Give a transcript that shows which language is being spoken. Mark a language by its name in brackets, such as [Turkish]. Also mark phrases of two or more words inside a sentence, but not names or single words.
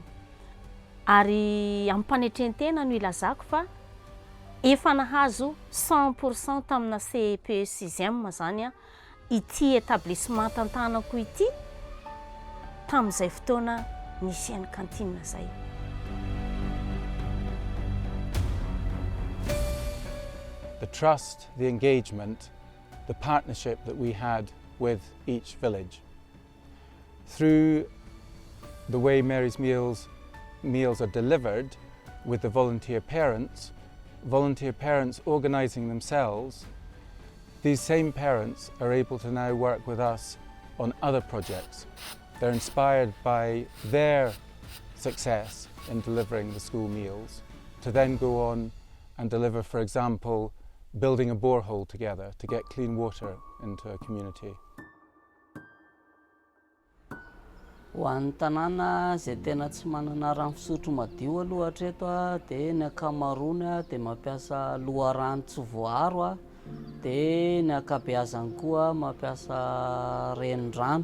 [Malagasy] Ary ampanetren-tena no ilazako fa efa nahazo 100% tamina CEP 6e zany ity établissement tantanako ity tamin'izay fotoana nisian'ny kantinina zay. [English] The trust, the engagement, the partnership that we had with each village. Through the way Mary's meals are delivered with the volunteer parents organising themselves, these same parents are able to now work with us on other projects. They're inspired by their success in delivering the school meals to then go on and deliver, for example, building a borehole together to get clean water into a community. [Malagasy] Ho an'ny tanàna izay tena tsy manana rano fisotro madio aloha hatreto dia ny ankamaroany dia mampiasa loharano tsy voaharo dia ny ankabeazany koa mampiasa renirano.